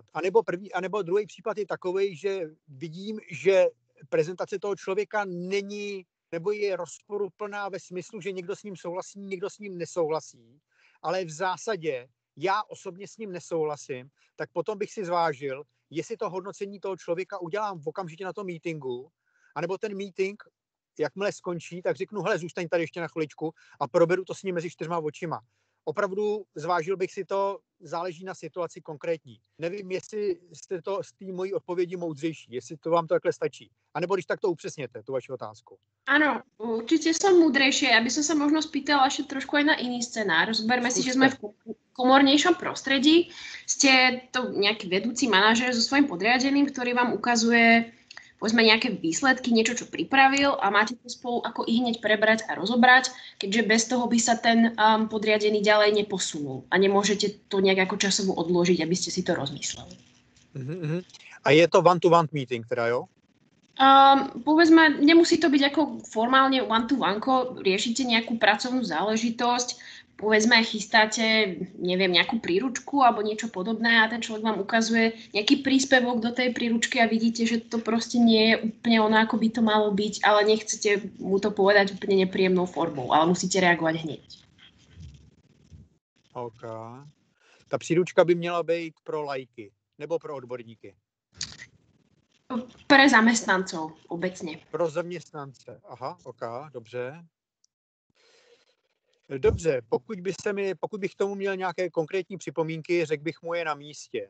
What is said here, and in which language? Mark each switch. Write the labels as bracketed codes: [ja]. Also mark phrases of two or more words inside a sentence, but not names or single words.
[cs] A nebo druhý případ je takový, že vidím, že prezentace toho člověka není, nebo je rozporuplná ve smyslu, že někdo s ním souhlasí, někdo s ním nesouhlasí, ale v zásadě já osobně s ním nesouhlasím, tak potom bych si zvážil, jestli to hodnocení toho člověka udělám okamžitě na tom meetingu, anebo ten meeting, jakmile skončí, tak řeknu, hele, zůstaň tady ještě na chviličku a proberu to s ním mezi 4 očima. Opravdu zvážil bych si to, záleží na situaci konkrétní. Nevím, jestli jste to z té mojí odpovědi moudřejší, jestli to vám to takhle stačí. A nebo když tak to upřesněte, tu vaši otázku. [sk] Áno, určite som múdrejšie. Ja by som sa možno spýtala ešte trošku aj na iný scenár. Zoberme si, že sme v komornejšom prostredí. Ste to nejaký vedúci manažér so svojím podriadeným, ktorý vám ukazuje povedzme nejaké výsledky, niečo, čo pripravil a máte to spolu ako i hneď prebrať a rozobrať, keďže bez toho by sa ten podriadený ďalej neposunul a nemôžete to nejak ako časovo odložiť, aby ste si to rozmysleli. [cs] A je to [en] one-to-one meeting [cs] teda, jo? [sk] Povedzme, nemusí to byť ako formálne one-to-one, riešite nejakú pracovnú záležitosť, povedzme, chystáte, neviem, nejakú príručku alebo niečo podobné a ten človek vám ukazuje nejaký príspevok do tej príručky a vidíte, že to proste nie je úplne ono, ako by to malo byť, ale nechcete mu to povedať úplne nepríjemnou formou, ale musíte reagovať hneď. OK. [cs] Ta příručka by měla být pro laiky nebo pro odborníky? [sk] Pre zamestnancov obecne. [cs] Pro zaměstnance. Aha, OK, dobře. Dobře, pokud bych k tomu měl nějaké konkrétní připomínky, řekl bych mu je na místě.